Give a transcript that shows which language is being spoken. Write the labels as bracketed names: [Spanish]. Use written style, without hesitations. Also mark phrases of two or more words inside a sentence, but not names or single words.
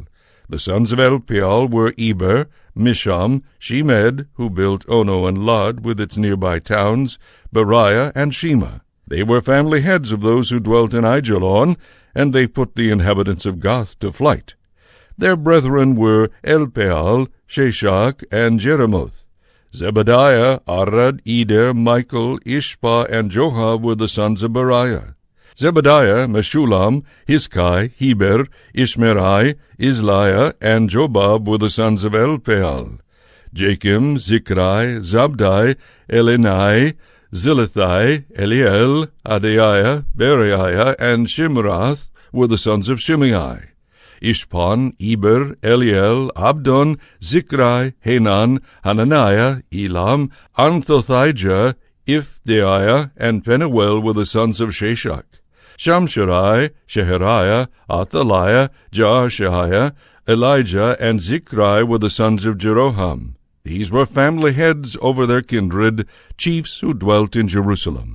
[English] The sons of Elpeal were Eber, Misham, Shemed, who built Ono and Lod with its nearby towns, Beriah, and Shema. They were family heads of those who dwelt in Aijalon, and they put the inhabitants of Gath to flight. Their brethren were Elpeal, Sheshach, and Jeremoth. Zebadiah, Arad, Eder, Michael, Ishpa, and Joha were the sons of Beriah. Zebadiah, Meshulam, Hiskai, Heber, Ishmerai, Isliah, and Jobab were the sons of Elpeal. Jachim, Zikrai, Zabdai, Elenai, Zilithai, Eliel, Adaiah, Beriah, and Shimrath were the sons of Shimei. Ishpan, Eber, Eliel, Abdon, Zikrai, Hanan, Hananiah, Elam, Anthothijah, Ifdeiah, and Penuel were the sons of Sheshach. Shamsherai, Shehariah, Athaliah, Jaashiah, Elijah, and Zikrai were the sons of Jeroham. These were family heads over their kindred, chiefs who dwelt in Jerusalem.